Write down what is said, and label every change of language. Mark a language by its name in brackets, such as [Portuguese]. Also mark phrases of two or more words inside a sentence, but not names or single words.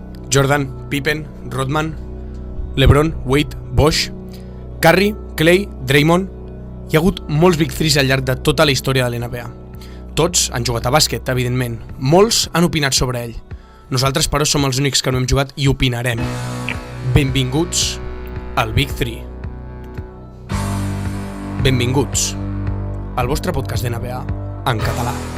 [Catalan] Jordan, Pippen, Rodman, LeBron, Wade, Bosh, Curry, Clay, Draymond. Hi ha hagut molts Big 3 al llarg de tota la història de l'NBA. Tots han jugat a bàsquet, evidentment. Molts han opinat sobre ell. Nosaltres, però, som els únics que no hem jugat i opinarem. Benvinguts al Big 3. Benvinguts al vostre podcast d'NBA en català.